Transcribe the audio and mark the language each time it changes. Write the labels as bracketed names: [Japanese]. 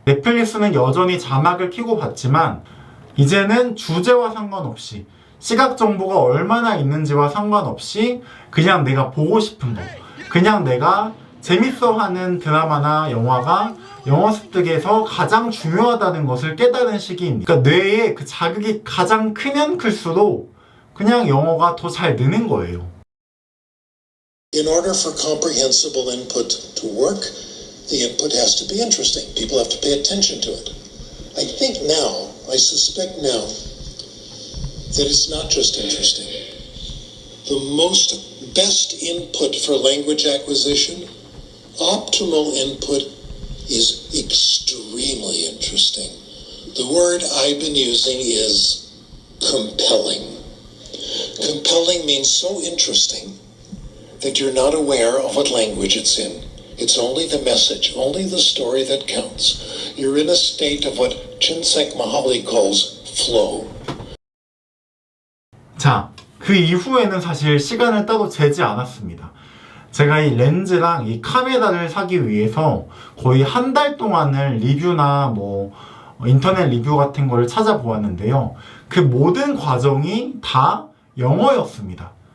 [Korean] 넷플릭스는 여전히 자막을 켜고 봤지만 이제는 주제와 상관없이 시각 정보가 얼마나 있는지와 상관없이 그냥 내가 보고 싶은 거, 그냥 내가 재밌어하는 드라마나 영화가 영어 습득에서 가장 중요하다는 것을 깨달은 시기입니다. 그러니까 뇌에 그 자극이 가장 크면 클수록 그냥 영어가 더 잘 느는 거예요. [English] In order for comprehensible input to work, the input has to be interesting. People have to pay attention to it. I suspect now, that it's not just interesting. The best input for language acquisition, optimal input, is extremely interesting. The word I've been using is compelling. Compelling means so interesting that you're not aware of what language it's in. It's only the message, only the story that counts. You're in a state of what Csikszentmihalyi calls flow. [Korean] 자, 그 이후에는 사실 시간을 따로 재지 않았습니다. 제가 이 렌즈랑 이 카메라를 사기 위해서 거의 한 달 동안을 리뷰나 인터넷 리뷰 같은 거를 찾아보았는데요. 그 모든 과정이 다 영어였습니다.